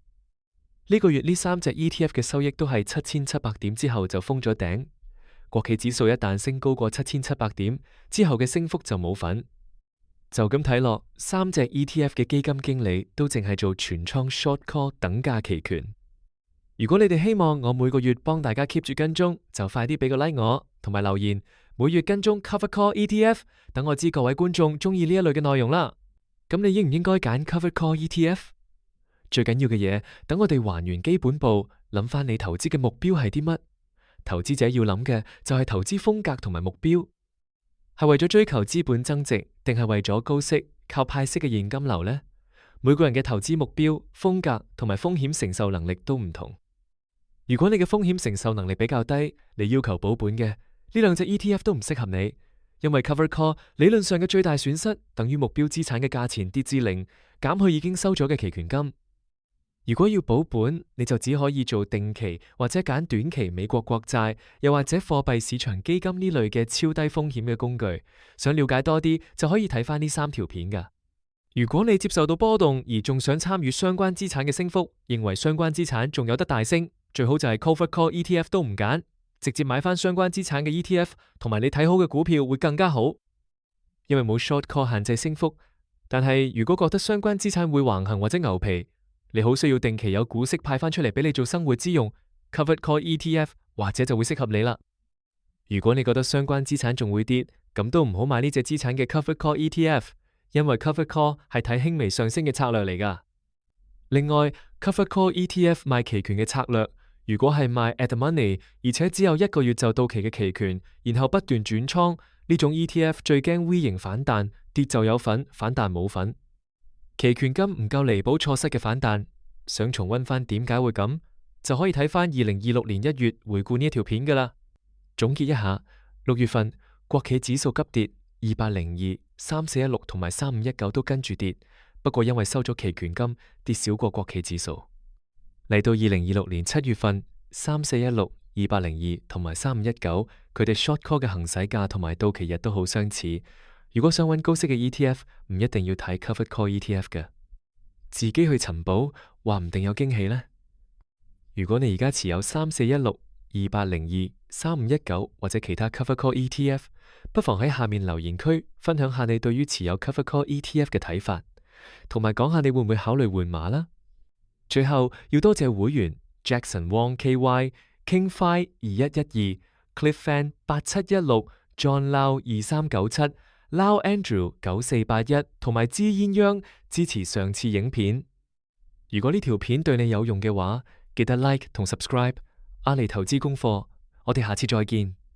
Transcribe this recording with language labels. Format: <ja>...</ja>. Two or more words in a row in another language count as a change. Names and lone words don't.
<yue>呢個月呢3隻 ETF 嘅收益都係7700點之後就封咗頂，國企指數一旦升高過7700點之後嘅升幅就冇份。就咁睇落，3隻 ETF 嘅基金經理都淨係做全倉</yue> <en>short call</en> <yue>等價期權。如果你哋希望我每個月幫大家 keep 住跟蹤，就快啲俾個 like 我，同埋留言每月跟蹤</yue> <en>covered call ETF，</en> <yue>等我知各位觀眾中意呢一類嘅內容啦。咁你應唔應該揀</yue> <en>covered call ETF？</en> <yue>最緊要嘅嘢，等我哋還原基本步，諗翻你投資嘅目標係啲乜？投資者要諗嘅就係投資風格同埋目標。係為咗追求資本增值，定係為咗高息靠派息嘅現金流呢？每個人嘅投資目標、風格同埋風險承受能力都唔同。如果你嘅風險承受能力比較低，你要求保本嘅，呢兩隻 ETF 都唔適合你，因為</yue> <en>covered call</en> <yue>理論上嘅最大損失等於目標資產嘅價錢跌至0，減去已經收咗嘅期權金。如果要保本，你就只可以做定期或者揀短期美國國債，又或者貨幣市場基金呢類嘅超低風險嘅工具。想了解多啲，就可以睇翻呢3條片噶。如果你接受到波動而仲想參與相關資產嘅升幅，認為相關資產仲有得大升，最好就係</yue> <en>covered call ETF</en> <yue>都唔揀，直接買翻相關資產嘅 ETF， 同埋你睇好嘅股票會更加好，因為冇</yue> <en>short call</en> <yue>限制升幅。但係如果覺得相關資產會橫行或者牛皮，你好需要定期有股息派翻出嚟俾你做生活之用，</yue> <en>covered call ETF</en> <yue>或者就會適合你啦。如果你覺得相關資產仲會跌，咁都唔好買呢隻資產嘅</yue> <en>covered call ETF，</en> <yue>因為</yue> <en>covered call</en> <yue>係睇輕微上升嘅策略嚟噶。另外</yue> <en>covered call ETF</en> <yue>賣期權嘅策略，如果係賣</yue> <en>at the money，</en> <yue>而且只有1個月就到期嘅期權，然後不斷轉倉，呢種 ETF 最驚 V 型反彈，跌就有份，反彈冇份。期權金唔夠彌補錯失嘅反彈，想重溫翻點解會咁，就可以睇翻2026年1月回顧呢一條片噶啦。總結一下，6月份國企指數急跌，2802、3416同埋3519都跟住跌，不過因為收咗期權金，跌少過國企指數。嚟到2026年7月份，3416、2802同埋3519，佢哋</yue> <en>short call</en> <yue>嘅行使價同埋到期日都好相似。如果想揾高息嘅 ETF， 唔一定要睇</yue> <en>covered call ETF</en> <yue>嘅，自己去尋寶，話唔定有驚喜呢。如果你而家持有3416、2802、3519或者其他</yue> <en>covered call ETF，</en> <yue>不妨喺下面留言區分享下你對於持有</yue> <en>covered call ETF</en> <yue>嘅睇法，同埋講下你會唔會考慮換碼啦。最後要多謝會員 Jackson Wong KY、King Fi 2112、Cliff Fan 8716、John Lau 2397、Lau Andrew 9481 同埋支鴛鴦支持上次影片。如果呢條片對你有用嘅話，記得 like 同 subscribe。阿里投資功課，我哋下次再見。</yue>